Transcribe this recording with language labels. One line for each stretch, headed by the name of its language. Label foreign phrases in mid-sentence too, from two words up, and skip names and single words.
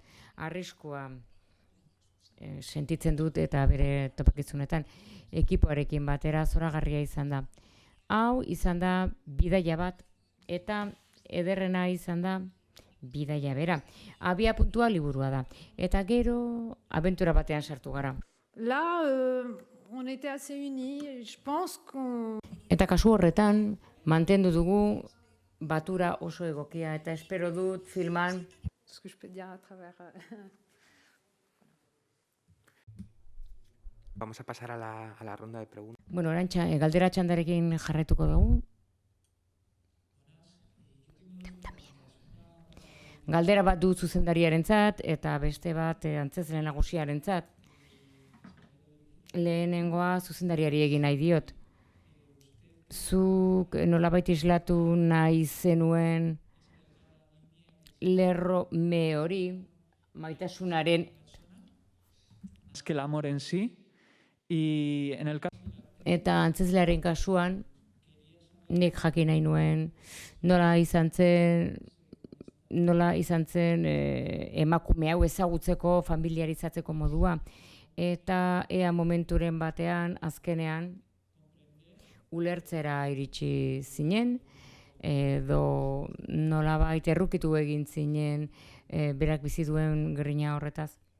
Basque: Arriskua sentitzen dut eta bere topakizunetan ekipoarekin batera zoragarria izan da. Hau izan da bidaia bat eta ederrena izan da bidaia bera. Abia puntua liburua da. Eta gero abentura batean sartu gara.
French: Là, on était assez unis, je pense qu'on...
Basque: Eta kasu horretan, mantendu dugu batura oso egokia, eta espero dut filman...
French: Ce que je peux dire à travers...
Spanish: Vamos a pasar a la ronda de preguntas.
Basque: Bueno, galdera txandarekin jarraituko dugu. Galdera bat du zuzendariarentzat eta beste bat antzezle nagusiarentzat. Lehenengoa zuzendariari egin nahi diot. Zuk nolabait islatu nahi zenuen lerro me hori, maitasunaren...
Spanish: Es que el amor en sí, y en el caso...
Basque: Eta antzezlearen kasuan, nik jakin nahi nuen nola izan zen emakume hau ezagutzeko, familiarizatzeko modua. Eta ea momenturen batean, azkenean, ulertzera iritsi zinen, edo nolabait errukitu egin zinen berak bizi duen grina horretaz.